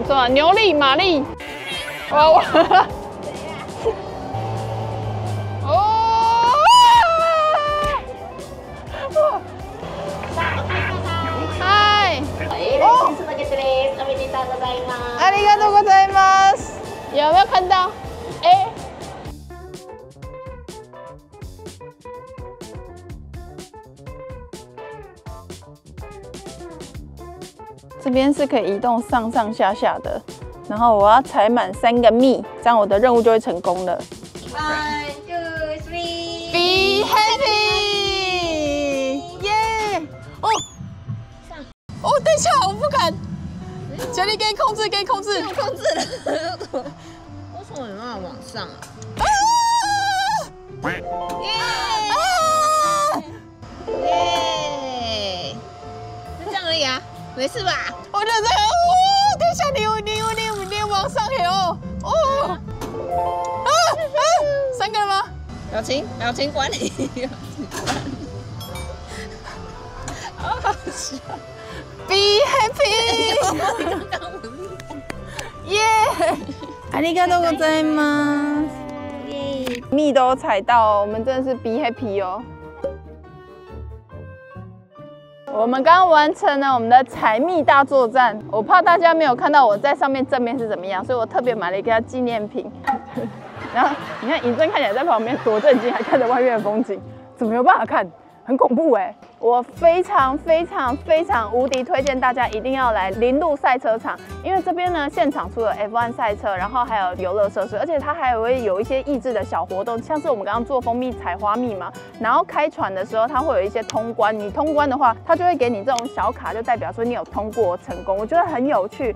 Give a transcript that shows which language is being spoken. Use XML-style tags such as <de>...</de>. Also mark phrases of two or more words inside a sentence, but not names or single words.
<zh>牛力、馬力，哇！哦！嗨！哦！</zh> <ja>ありがとうございます。</ja> <zh>有没有看到？哎。这邊是可以移動上上下下的，然後我要採滿3個蜜，這樣我的任務就會成功了。 1, 2, 3.</zh> <en>Be happy！ 耶！</en> <zh>哦，哦，等一下，我不敢。杰力，给你控制，给你控制。我控制了。为什么没办法往上啊？耶！耶！就這樣而已啊。沒事吧？我覺得這個，等一下你往上游哦，3個了嗎？表情管理，好好笑。</zh> <en>Be happy！ 耶！</en> <ja>ありがとうございます。</ja> <zh>蜜都採到，我們真的是</zh> <en>Be happy</en> <zh>哦。我們剛剛完成了我們的採蜜大作戰，我怕大家沒有看到我在上面正面是怎麼樣，所以我特別買了一個紀念品。然後你看尹正看起來在旁邊多震驚，還看着外面的風景，怎麼有辦法看？很恐怖哎！我非常無敵推薦大家一定要來林路賽車場，因為這邊呢現場除了 F1 賽車，然後還有遊樂設施，而且它還會有一些益智的小活動，像是我們剛剛做蜂蜜採花蜜嘛，然後開船的時候它會有一些通關，你通關的話，它就會給你這種小卡，就代表說你有通過成功，我覺得很有趣。</zh>